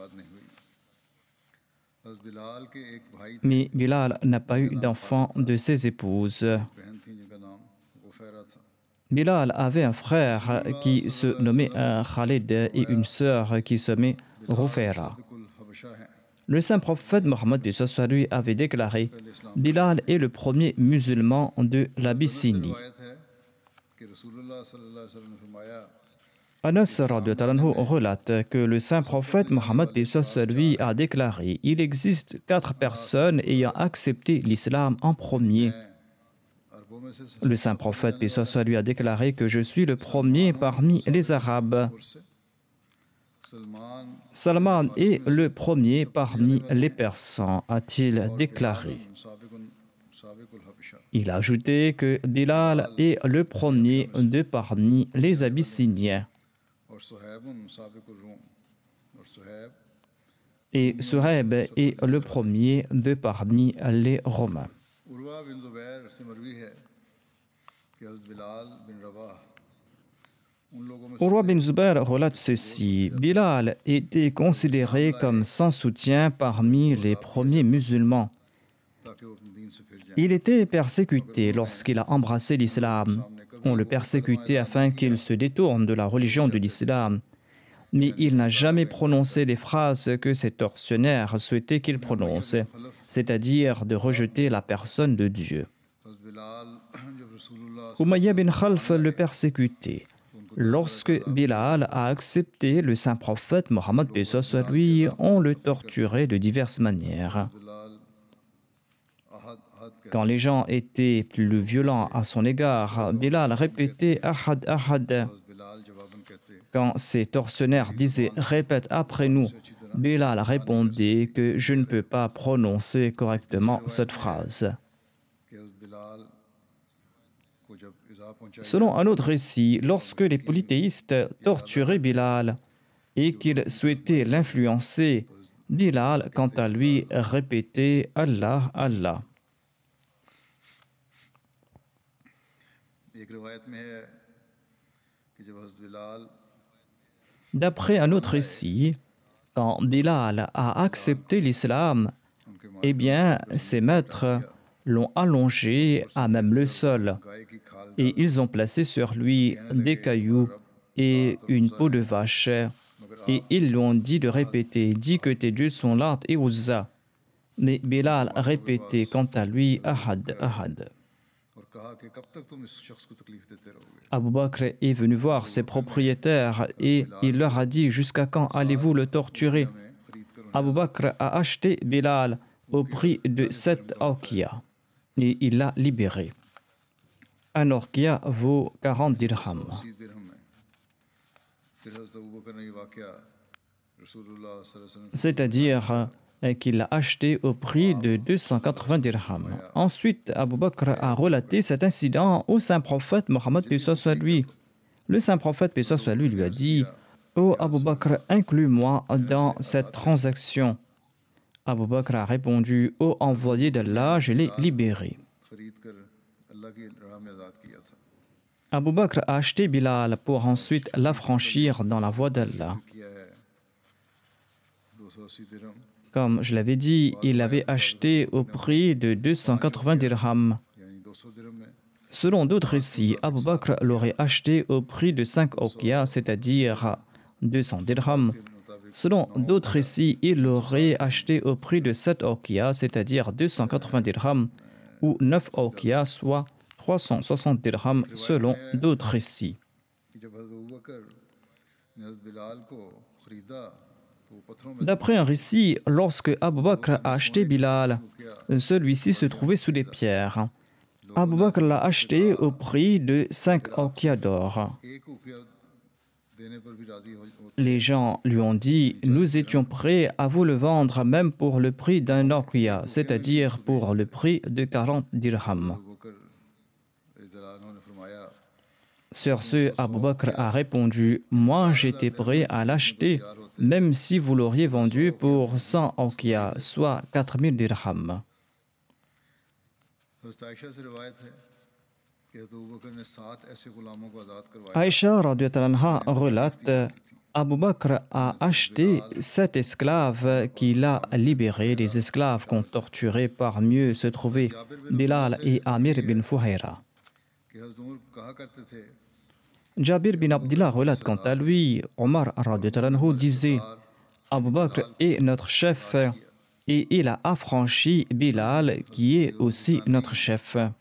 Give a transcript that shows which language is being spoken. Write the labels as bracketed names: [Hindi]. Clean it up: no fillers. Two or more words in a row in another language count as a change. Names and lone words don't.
[French] Mais Bilal n'a pas eu d'enfant de ses épouses. Bilal avait un frère qui se nommait Khalid et une sœur qui se nommait Rufaira. [Arabic] سابق الحبشة [Urdu] हैं। [French] Le saint prophète Mohammed bin lui avait déclaré Bilal est le premier musulman de [Urdu] से [French] l'Abyssinie. [Urdu] روایت ہے کہ رسول اللہ [Arabic] صلی اللہ علیہ وسلم [Urdu] نے فرمایا [French] Anas [Arabic] رضي الله عنه [French] relate que le saint prophète Mohammed bin lui a déclaré il existe 4 personnes ayant accepté l'islam en premier. [Urdu] عربوں میں سے [French] Le saint prophète bin lui a déclaré que je suis le premier parmi les Arabes. [Urdu] سے سلمان [French] Salman est le premier parmi les Persans, a-t-il déclaré. [Arabic] سابق الحبشة [French] Il a ajouté que Bilal est le premier de parmi les Abyssiniens [Arabic] اور صهيبٌ سابق الروم اور صهيب [French] et Suhaib est le premier de parmi les Romains. [Urdu] عروہ بن زبیر سے مروی ہے کہ حضرت بلال بن رباح ان لوگوں میں [French] Urwa bin Zubair relate ceci. Bilal était considéré comme sans soutien parmi les premiers musulmans. [Urdu] تاکہ وہ اپنے دین سے پھر جائے. [French] Il était persécuté lorsqu'il a embrassé l'islam. On le persécutait afin qu'il se détourne de la religion de l'islam. Mais il n'a jamais prononcé les phrases que ses tortionnaires souhaitaient qu'il prononce, c'est-à-dire de rejeter la personne de Dieu. [Urdu] حضرت بلال جب رسول اللہ [French] Umayya bin Khalf le persécutait. Lorsque Bilal a accepté le saint prophète Mohammed soit lui, on le torturait de diverses manières. [Urdu] बिलाल [Arabic] أحد أحد [Urdu] के [French] Quand les gens étaient plus violents à son égard, Bilal répétait [Arabic] أحد أحد. [Urdu] حضرت بلال جواباً کہتے [French] Quand ses tortionnaires disaient répète après nous, Bilal répondait que je ne peux pas prononcer correctement cette phrase. [Urdu] کہ حضرت بلال کو جب ایذا پہنچا [French] Selon un autre récit, lorsque les polythéistes torturaient Bilal et qu'ils souhaitaient l'influencer, Bilal, quant à lui, répétait [Arabic] الله، الله. [Urdu] ایک روایت میں ہے کہ جب حضرت بلال [French] D'après un autre récit, quand Bilal a accepté l'islam, [Urdu] ان کے [French] eh bien, ses maîtres l'ont allongé à même le sol [Urdu] گائے کی کھال [French] et ils ont placé sur lui des cailloux et une peau de vache. Et ils lui ont dit de répéter, dis que tes dieux sont Lat et Uzza. Mais Bilal répétait quant à lui, [Arabic] أحد، أحد. [Urdu] اور کہا کہ کب تک تم اس شخص کو تکلیف دیتے رہو گے. [French] Abu Bakr est venu voir ses propriétaires et il leur a dit, jusqu'à quand allez-vous le torturer? [Urdu] ہمیں خرید کر [French] Abu Bakr a acheté Bilal au prix de 7 awqiya et il l'a libéré. Un awqiya vaut 40 dirhams. [Urdu] 80 درہم میں پھر حضرت ابو بکر نے یہ واقعہ رسول اللہ [Arabic] صلی اللہ علیہ وسلم [French] C'est-à-dire qu'il l'a acheté au prix de 280 dirhams. Ensuite, Abu Bakr a relaté cet incident au saint prophète Mohammed paix soit lui. Le saint prophète paix soit lui a dit ô Abu Bakr, inclus-moi dans cette transaction. Abu Bakr a répondu ô envoyé d'Allah, je l'ai libéré. [Urdu] خرید کر اللہ کی راہ میں آزاد کیا تھا. [French] Abu Bakr a acheté Bilal pour ensuite l'affranchir dans la voie d'Allah. [Urdu] کیا ہے 280 درہم [French] Comme je l'avais dit, il l'avait acheté au prix de 280 dirhams. [Urdu] یعنی 200 درہم میں [French] Selon d'autres récits, Abu Bakr l'aurait acheté au prix de 5 awqiya, c'est-à-dire 200 dirhams. Selon d'autres récits, il l'aurait acheté au prix de 7 awqiya, c'est-à-dire 280 dirhams, ou 9 awqiya, soit 360 dirhams, selon d'autres récits. [Urdu] کہ جب حضرت ابو بکر نے حضرت بلال کو خریدا تو وہ پتھروں میں [French] D'après un récit, lorsque Abu Bakr a acheté Bilal, celui-ci se trouvait sous des pierres. Abu Bakr l'a acheté au prix de 5 awqiya d'or. [Urdu] ایک روپیہ دینے پر بھی راضی ہو [French] Les gens lui ont dit « Nous étions prêts à vous le vendre même pour le prix d'un awqiya, c'est-à-dire pour le prix de 40 dirhams. [Urdu] ابو بکر [Arabic] رضی اللہ عنہ [Urdu] نے فرمایا » [French] Sur ce, Abu Bakr a répondu « Moi, j'étais prêt à l'acheter, même si vous l'auriez vendu pour 100 awqiya, soit 4000 dirhams. [Urdu] حضرت عائشہ سے روایت ہے کہ حضرت ابو بکر نے 7 ایسے غلاموں کو آزاد کروایا [French] Aïcha [Arabic] رضي الله عنها [French] relate Abu Bakr a acheté 7 esclaves qu'il a libérés. Les esclaves qu'on torturait parmi eux se trouvaient Bilal et Amir bin Fuhaira. [Urdu] कि [French] Jabir bin Abdullah relate quant à lui, Omar [Arabic] رضي الله عنه [French] disait Abu Bakr est notre chef et il a affranchi Bilal qui est aussi notre chef.